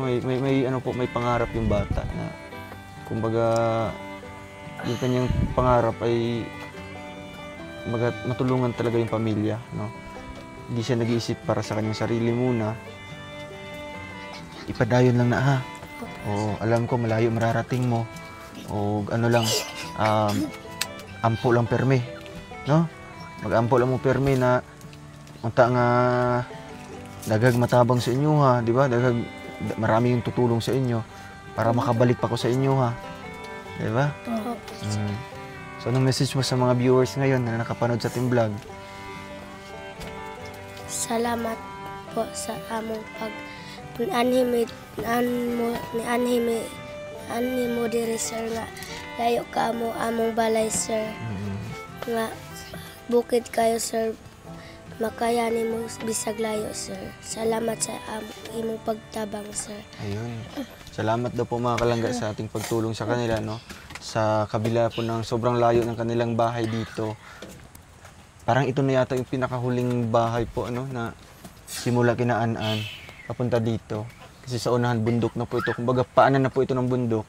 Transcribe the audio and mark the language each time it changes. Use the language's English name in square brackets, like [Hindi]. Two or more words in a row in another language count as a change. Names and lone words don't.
[Filipino] May pangarap yung bata na kumbaga yung kanyang pangarap ay matulungan talaga yung pamilya, no? Hindi siya nag-iisip para sa kanyang sarili muna. [Cebuano] Ipadayon lang na, ha? [Filipino] Oo, alam ko malayo mararating mo. [Cebuano] O ano lang, ampo lang perme, no? Mag-ampo lang mo perme na unta nga dagag matabang sa inyo, ha, [Filipino] di ba? Marami yung tutulong sa inyo para makabalik pa ko sa inyo, ha. Di ba? Opo. So anong message mo sa mga viewers ngayon na nakapanood sa ating vlog? [Cebuano] Salamat po sa among ani mo diri sir nga layo ka among balay sir. Nga bukid kayo sir, makayani mo bisag layo sir. Salamat sa imong pagtabang sir. [Filipino] Ayun. Salamat daw po mga kalangga sa ating pagtulong sa kanila, no? Sa kabila po ng sobrang layo ng kanilang bahay dito. Parang ito na yata yung pinakahuling bahay po, ano, na simula kinaan-an papunta dito. Kasi sa unahan, bundok na po ito. Kumbaga, paanan na po ito ng bundok.